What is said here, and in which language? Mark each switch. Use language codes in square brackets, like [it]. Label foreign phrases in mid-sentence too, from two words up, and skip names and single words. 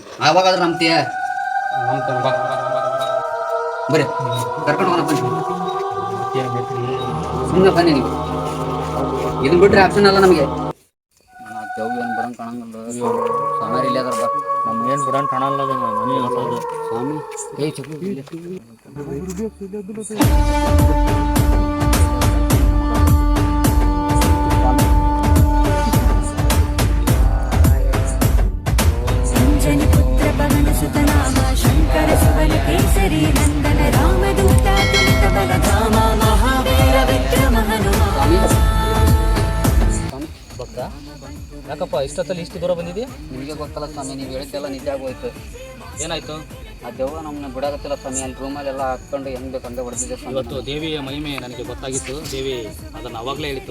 [kn] ಆವಾಗಾದ್ರೆ ನಂಬ್ತೀಯ? ಬರ್ರಿ ಕರ್ಕೊಂಡು ಹೋಗೋಣ ಬನ್ನಿ. ಸುಮ್ಮನೆ ಬನ್ನಿ ನೀವು. ಇದನ್ನ ಬಿಟ್ಟರೆ ಆಪ್ಷನ್ ಅಲ್ಲ ನಮಗೆ. ದೇವ್ ಏನು ಬರಂಗೆ ಕಾಣಂಗಲ್ಲ ಸ್ವಾಮಿ. ಇಲ್ಲೇ ಅದಾರ ಬಾ. ನಮ್ಗೆ ಏನು ಬಿಡೋಣ ಕಾಣಲ್ಲ ನನಗೆ ಗೊತ್ತದು ಸ್ವಾಮಿ. ಏಯ್ ಚಿಕ್ಕ [awa] पुत्र पवन सुत नाम शंकर सुवन केसरी नंदन रामदूत तुलित बल धामा महावीर विक्रम हनुमान. [kn] ಭಕ್ತ ಯಾಕಪ್ಪ ಇಷ್ಟೊತ್ತಲ್ಲಿ ಇಷ್ಟು ದೂರ ಬಂದಿದ್ದೀಯ? ನಿಮಗೆ ಗೊತ್ತಲ್ಲ ಸ್ವಾಮಿ, ನೀವು ಹೇಳಿದ್ದೆಲ್ಲ ನಿಜ ಆಗೋಯ್ತು. ಏನಾಯ್ತು? ಆ ದೆವ್ವ ನಮ್ಮನ್ನ ಬಿಡಾಗತ್ತಿಲ್ಲ ಸ್ವಾಮಿ. ಅಲ್ಲಿ ರೂಮಲ್ಲೆಲ್ಲ ಹಾಕ್ಕೊಂಡು ಹೆಂಗೆ ಬೇಕು ಹಂಗೆ ಹೊಡೆದಿದೆ ಸ್ವಾಮಿ. ಇವತ್ತು ದೇವಿಯ ಮಹಿಮೆ ನನಗೆ ಗೊತ್ತಾಗಿತ್ತು. ದೇವಿ ಅದನ್ನು ಅವಾಗಲೇ ಹೇಳಿತ್ತು.